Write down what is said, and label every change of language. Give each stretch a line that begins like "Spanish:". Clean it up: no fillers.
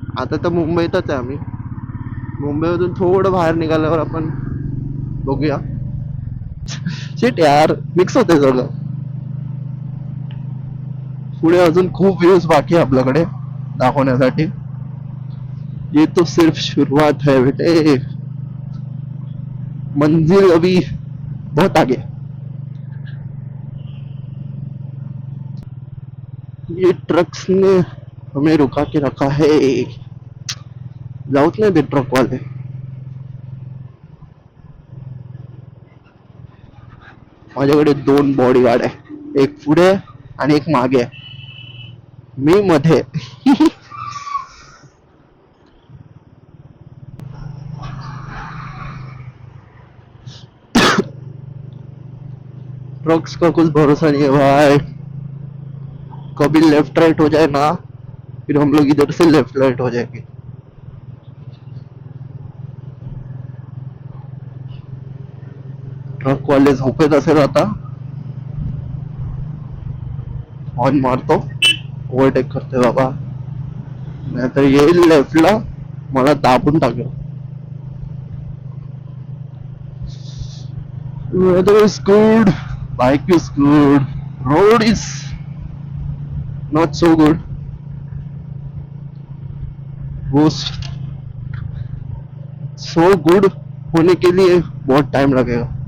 Marathi: आता तर मुंबईतच आहे आम्ही. मुंबईमधून थोडं बाहेर निघाल्यावर आपण बघूया. शिट यार, मिक्स होते सगळं. पुढे अजून खूप व्ह्यूज बाकी आहे आपल्याकडे दाखवण्यासाठी.
Hindi: ये तो सिर्फ शुरुआत है बेटे, मंजिल अभी बहुत आगे. ये ट्रक्स ने हमें रुका के रखा है,
Marathi: जाऊच नाही ते ट्रक वाले. माझ्याकडे 2 बॉडीगार्ड आहे, एक पुढे आणि एक मागे आहे, मी मध्ये.
Hindi: ट्रक्स का कुछ भरोसा नहीं है भाई, कभी लेफ्ट राइट हो जाए ना, फिर हम लोग इधर से लेफ्ट राइट हो जाएंगे.
Marathi: ट्रक वाले झोपेत असेल आता. हॉर्न मारतो, ओव्हरटेक करते बाबा, नाहीतर येईल लेफ्टला, मला दाबून टाकेल.
English: Weather is good, bike is good, road is not so good.
Hindi: वो सो गुड होने के लिए बहुत टाइम लगेगा.